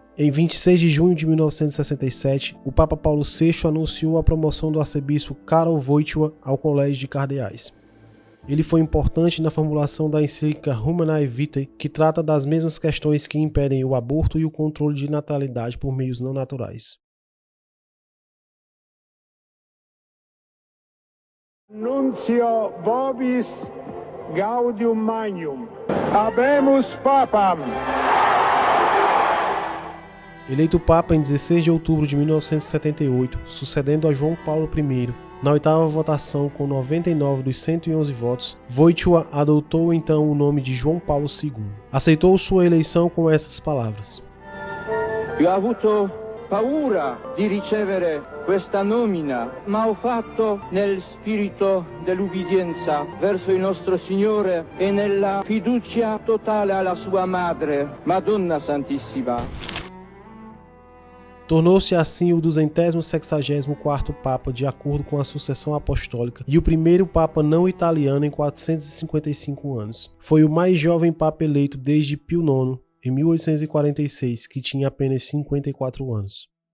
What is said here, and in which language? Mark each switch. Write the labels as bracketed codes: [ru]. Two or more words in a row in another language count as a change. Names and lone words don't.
[pt] Em 26 de junho de 1967, o Papa Paulo VI anunciou a promoção do arcebispo Karol Wojtyła ao colégio de cardeais. Ele foi importante na formulação da encíclica Humanae Vitae, que trata das mesmas questões que impedem o aborto e o controle de natalidade por meios não naturais. [la] Nuncio vobis gaudium magnum. Habemus papam. [pt] Eleito Papa em 16 de outubro de 1978, sucedendo a João Paulo I, na 8ª votação com 99 dos 111 votos, Wojtyła adotou então o nome de João Paulo II. Aceitou sua eleição com essas palavras: [it] Io ho avuto paura di ricevere questa nomina, ma ho fatto nel spirito dell'ubbidienza verso il nostro Signore e nella fiducia totale alla sua madre, Madonna Santissima. [pt] Tornou-se assim o 264º Papa de acordo com a sucessão apostólica e o primeiro Papa não italiano em 455 anos. Foi o mais jovem Papa eleito desde Pio IX, em 1846, que tinha apenas 54 anos.